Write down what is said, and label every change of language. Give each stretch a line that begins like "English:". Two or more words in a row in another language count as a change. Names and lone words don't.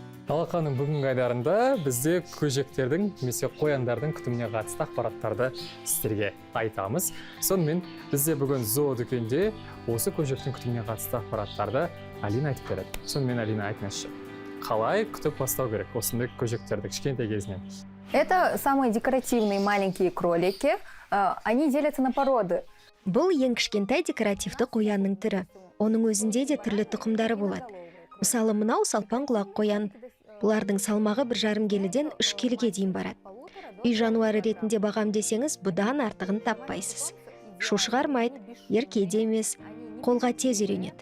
Kazakh: Алақаның бүгінгі айдарында бізде көжектердің немесе қояндардың күтіміне қатысты ақпараттарды сіздерге айтамыз. Сонымен бізде бүгін зоо дүкенде осы көжектің күтіміне қатысты ақпараттарды Алина айтып береді. Сонымен Алина айтыңызшы, қалай күтіп бастау керек осындай көжектерді кішкентай кезінен?
Russian: Это самые декоративные маленькие кролики. Они делятся на породы.
Kazakh: Бұл ең кішкентай декоративті қоянның түрі. Оның өзінде де түрлі тұқымдары болады. Мысалы, мынау салпаң құлақ қоян. Бұлардың салмағы 1,5 келіден 3 келіге дейін барады. Үй жануары ретінде бағам десеңіз, бұдан артығын таппайсыз. Шу шығармайды, еркеде емес, қолға тез үйренеді.